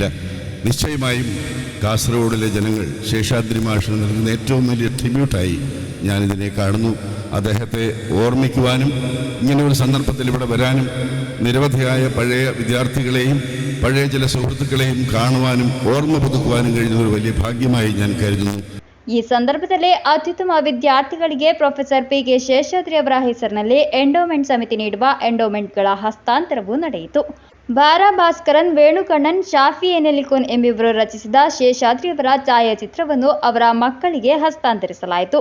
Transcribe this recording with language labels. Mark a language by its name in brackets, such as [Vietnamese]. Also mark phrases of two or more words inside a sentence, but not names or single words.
[Malayalam] നിശ്ചയമായും കാസർഗോഡിലെ ജനങ്ങൾ ശേഷാദ്രി മാഷിന് നൽകുന്ന ഏറ്റവും വലിയ ട്രിബ്യൂട്ടായി ഞാനിതിനെ കാണുന്നു. അദ്ദേഹത്തെ ഓർമ്മിക്കുവാനും ഇങ്ങനെ ഒരു സന്ദർഭത്തിൽ ഇവിടെ വരാനും നിരവധിയായ പഴയ വിദ്യാർത്ഥികളെയും പഴയ ചില സുഹൃത്തുക്കളെയും കാണുവാനും ഓർമ്മ പുതുക്കുവാനും കഴിയുന്ന ഒരു വലിയ ഭാഗ്യമായി ഞാൻ കരുതുന്നു. [Kannada] ಈ ಸಂದರ್ಭದಲ್ಲಿ ಅತ್ಯುತ್ತಮ ವಿದ್ಯಾರ್ಥಿಗಳಿಗೆ ಪ್ರೊಫೆಸರ್ PK ಶೇಷಾದ್ರಿ ಅವರ ಹೆಸರಿನಲ್ಲಿ ಎಂಡೋಮೆಂಟ್ ಸಮಿತಿ ನೀಡುವ ಎಂಡೋಮೆಂಟ್ಗಳ ಹಸ್ತಾಂತರವೂ ನಡೆಯಿತು. ಬಾರಾ ಭಾಸ್ಕರನ್, ವೇಣುಕಣ್ಣನ್, ಶಾಫಿ ಎನೆಲಿಕೋನ್ ಎಂಬಿಬ್ಬರು ರಚಿಸಿದ ಶೇಷಾದ್ರಿಯವರ ಛಾಯಾಚಿತ್ರವನ್ನು ಅವರ ಮಕ್ಕಳಿಗೆ ಹಸ್ತಾಂತರಿಸಲಾಯಿತು.